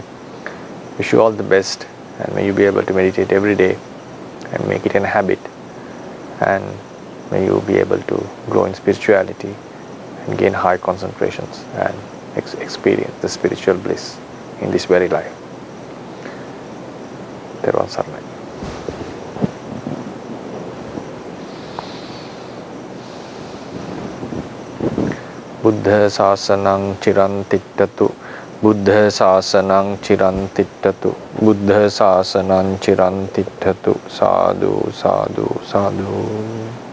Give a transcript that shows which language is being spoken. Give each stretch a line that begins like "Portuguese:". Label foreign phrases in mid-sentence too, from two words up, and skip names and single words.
English: Wish you all the best, and may you be able to meditate every day and make it a habit, and may you be able to grow in spirituality and gain high concentrations and experience the spiritual bliss in this very life.
Pali: Theravada Saranai. Buddha Sasanang Chirantittatu, Buddha Sasanang Chirantittatu, Buddha Sasanang Chirantittatu, Sadhu, Sadhu, Sadhu.